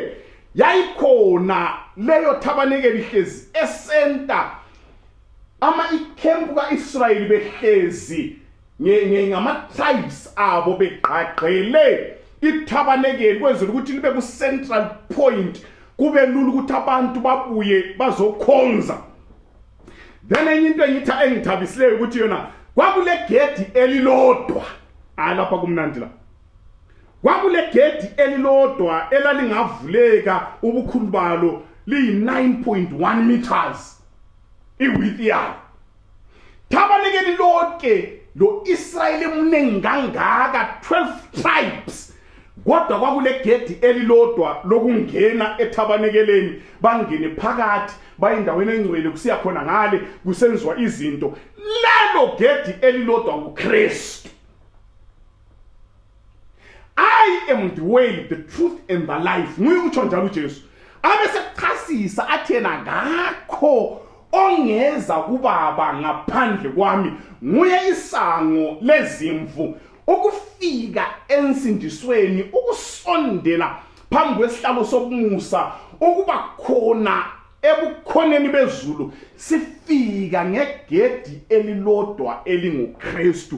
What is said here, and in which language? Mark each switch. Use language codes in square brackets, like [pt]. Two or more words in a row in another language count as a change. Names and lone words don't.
[nd] Yayikhona leyo tabernacle ihlezi esenta ikhempu kaIsrayeli behlezi ngama tribes abo beqaqele itabernacle kwenzela ukuthi libe ku [en] central point [nd] kube lula ukuthi abantu babuye bazokhonza. Then enye into engithabisileyo ukuthi yona kwakule gate elilodwa lapha kumnandi la. Kwakule gate elilodwa elalingavuleka ubukhulu balo liyi 9.1 meters iwidth yayo. Tabernacle lonke lo Israyeli emnengi kangaka 12 tribes kodwa kwakule gate elilodwa lokungena etabernakeleni bangene phakathi bayindaweni engcwele kusiya khona ngale kusenziwa izinto. Lelo gate elilodwa uKristu. [en] I am the way, the truth and the life. [nd] Nguye utsho njalo uJesu. Abesechasisa athena ngakho ongeza kubaba ngaphandle kwami nguye isango lezimvu ukufika ensindisweni ukusondela phambi kwesihlalo sobusa ukuba khona ebukhoneni bezulu sifika ngegedi elilodwa elinguKristu.